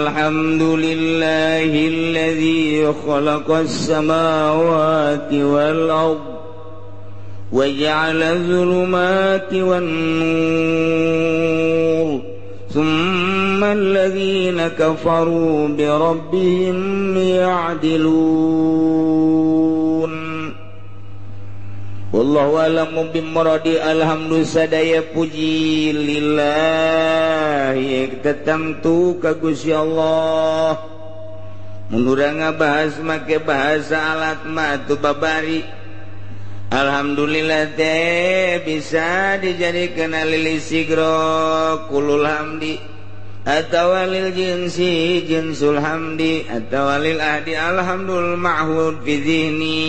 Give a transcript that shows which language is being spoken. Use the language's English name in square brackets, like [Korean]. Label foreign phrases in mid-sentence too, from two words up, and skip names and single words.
[Arabic] الحمد لله الذي خلق السماوات والأرض وجعل الظلمات والنور ثم الذين كفروا بربهم يعدلون. والله أعلم بمراده. [Sundanese] Alhamdulillah sadaya puji lillahi tertentu ka Gusti Allah. Mun urang ngabahas make bahasa alat mah tu babari. Alhamdulillah teh bisa dijadikeun [Arabic] للاستغراق كل الحمد [Sundanese] atawa [Arabic] للجنس جنس الحمد [Sundanese] atawa [Arabic] للعهد الحمد المعهود في الذهن.